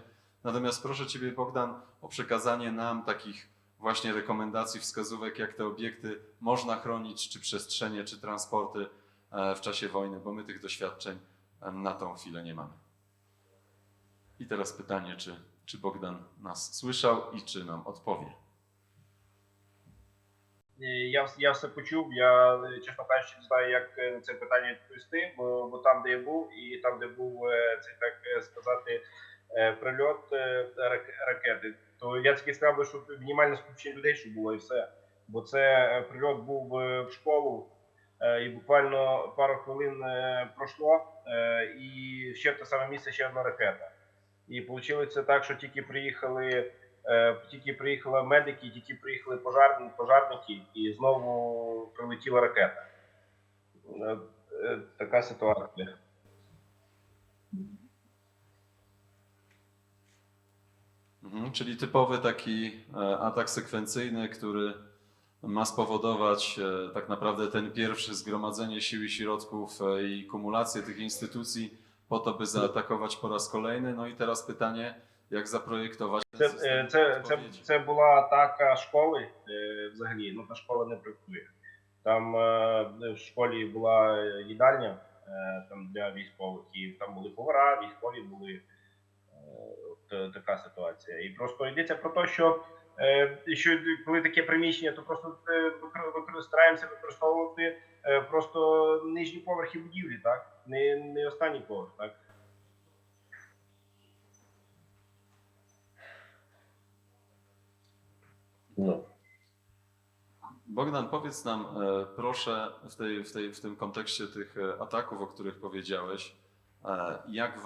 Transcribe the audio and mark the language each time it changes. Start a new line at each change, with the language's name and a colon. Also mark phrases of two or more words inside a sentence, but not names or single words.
Polish: Natomiast proszę Ciebie, Bogdan, o przekazanie nam takich właśnie rekomendacji, wskazówek, jak te obiekty można chronić, czy przestrzenie, czy transporty w czasie wojny, bo my tych doświadczeń na tą chwilę nie mamy. I teraz pytanie, czy Bogdan nas słyszał
Ukrainian: і чи нам
Polish: odpowie.
Ukrainian: Я все почув. Я, чесно кажучи, не знаю, як на це питання відповісти, бо там, де я був, і там, де був цей, так сказати, прильот ракети, то я тільки сказав би, що мінімальне скупчення людей, що було, і все. Бо це прильот був в школу, і буквально пару хвилин пройшло, і ще в те саме місце ще одна ракета. І вийшло так, що тільки приїхали медики, тільки приїхали пожарники, і знову прилетіла ракета. Така ситуація.
Polish: Czyli typowy taki atak sekwencyjny, który ma spowodować tak naprawdę ten pierwszy zgromadzenie sił i środków i kumulację tych instytucji po to, by zaatakować po raz kolejny. No i teraz pytanie,
Ukrainian: як запроєктувати Це була атака школи взагалі, ну та школа не працює. Там в школі була їдальня там для військових, і там були повара, військові були, така ситуація. І просто йдеться про те, що коли таке приміщення, то просто стараємося використовувати просто нижні поверхи будівлі, так? Не останній поверх, так?
Polish: No. Bogdan, powiedz nam proszę w tym kontekście tych ataków, o których powiedziałeś, jak